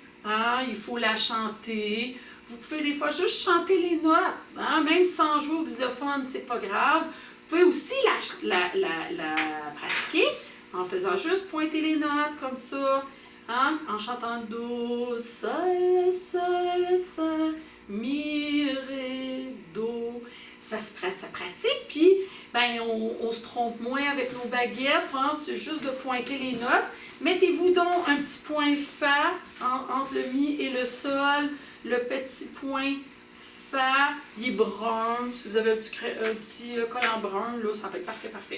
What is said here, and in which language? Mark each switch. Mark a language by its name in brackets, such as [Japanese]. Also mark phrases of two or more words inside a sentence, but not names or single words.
[French] Hein? Il faut la chanter. Vous pouvez des fois juste chanter les notes. Hein? Même sans jouer au xylophone, c'est pas grave. Vous pouvez aussi la pratiquer en faisant juste pointer les notes comme ça. Hein? En chantant do, sol, sol, fa, mi, ré, do. Ça pratique, puis ben, on se trompe moins avec nos baguettes, hein? C'est juste de pointer les notes. Mettez-vous donc un petit point fa entre le mi et le sol. Le petit point fa, il est brun. Si vous avez un petit collant brun, là, ça va être parfait, parfait.